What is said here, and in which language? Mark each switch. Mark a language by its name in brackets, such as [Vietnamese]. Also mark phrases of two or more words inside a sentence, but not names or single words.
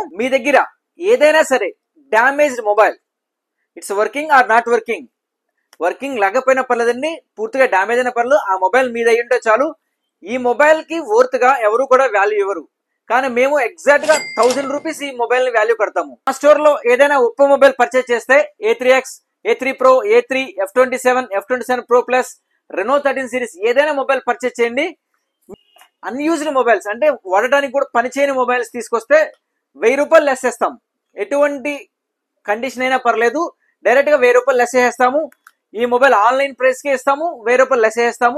[Telugu] మీ దగ్గర ఏదైనా సరే [English] damaged mobile, it's working or not working [Telugu] లేకపోయినా పర్లేదండి, పూర్తిగా డ్యామేజ్ అయిన పర్లేదు, ఆ మొబైల్ మీద అయ్యి ఉంటే చాలు. ఈ మొబైల్ కి వర్త్గా ఎవరు కూడా వాల్యూ ఇవ్వరు, కానీ మేము ఎగ్జాక్ట్ గా 1000 రూపీస్ ఈ మొబైల్ ని వాల్యూ కడతాము. మా స్టోర్ లో ఏదైనా ఒప్పో [English] mobile purchase [Telugu] చేస్తే A3X, A3 Pro, A3, F27, F27 Pro Plus, రెనో 13 సిరీస్ ఏదైనా [English] mobile purchase [Telugu] చేయండి. [English] unused mobiles [Telugu] అంటే వాడటానికి కూడా పనిచేయని మొబైల్స్ తీసుకొస్తే 1000 రూపాయలు లెస్ చేస్తాం. ఎటువంటి కండిషన్ అయినా పర్లేదు, డైరెక్ట్ గా 1000 రూపాయలు లెస్ చేస్తాము. ఈ [English] mobile online price [Telugu] కి ఇస్తాము, 1000 రూపాయలు లెస్ చేస్తాము.